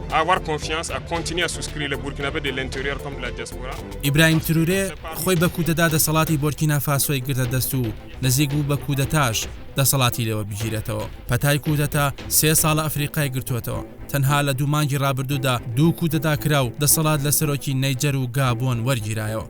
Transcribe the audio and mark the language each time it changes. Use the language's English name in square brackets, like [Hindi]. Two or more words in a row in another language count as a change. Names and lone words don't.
[French] avoir confiance, à continuer à souscrire les Burkinabés de l'intérieur comme de la diaspora. [Central Kurdish] ئیبراهیم ترورێ خۆی بە کودەتا دەسەڵاتی بورکینا فاسۆی گرتە دەست و نزیک بوو بە کودەتاش دەسەڵاتی لێوە بگیرێتەوە. پەتای کودەتا 3 ساڵە ئەفریقای گرتووەتەوە. تەنها لە 2 مانگی ڕابردوودا 2 کودەتا کرا و دەسەڵات لە سەرۆکی نەیجەر و گابۆن وەرگیرایەوە.